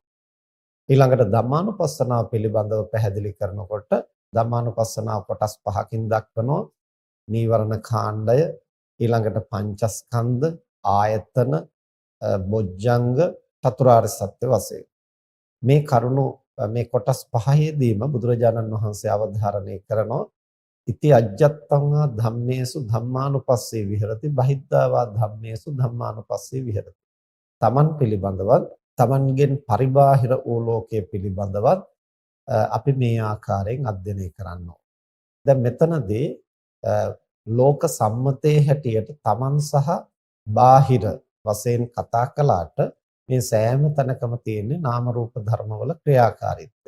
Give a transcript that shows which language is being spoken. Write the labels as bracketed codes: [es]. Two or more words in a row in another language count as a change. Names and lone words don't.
[si] ඊළඟට ධම්මානුපස්සනාව පිළිබඳව පැහැදිලි කරනකොට ධම්මානුපස්සනාව කොටස් පහකින් දක්වනවා. නීවරණ කාණ්ඩය, ඊළඟට පංචස්කන්ධ, ආයතන, බොජ්ජංග, චතුරාර්ය සත්‍ය වශයෙන්. මේ කරුණු මේ කොටස් පහේදීම බුදුරජාණන් වහන්සේ අවධාරණය කරනවා [pi] ඉති අජ්ජත්තං ධම්මේසු ධම්මානුපස්සේ විහෙරති බහිද්ධාවා ධම්මේසු ධම්මානුපස්සේ විහෙරති. [si] තමන් පිළිබඳවත් තමන්ගෙන් පරිබාහිර වූ ලෝකයේ පිළිබඳවත් අපි මේ ආකාරයෙන් අධ්‍යයනය කරනවා. දැන් මෙතනදී ලෝක සම්මතයේ හැටියට තමන් සහ බාහිර වශයෙන් කතා කළාට මේ සෑම තැනකම තියෙන්නේ නාම රූප ධර්මවල ක්‍රියාකාරීත්වය.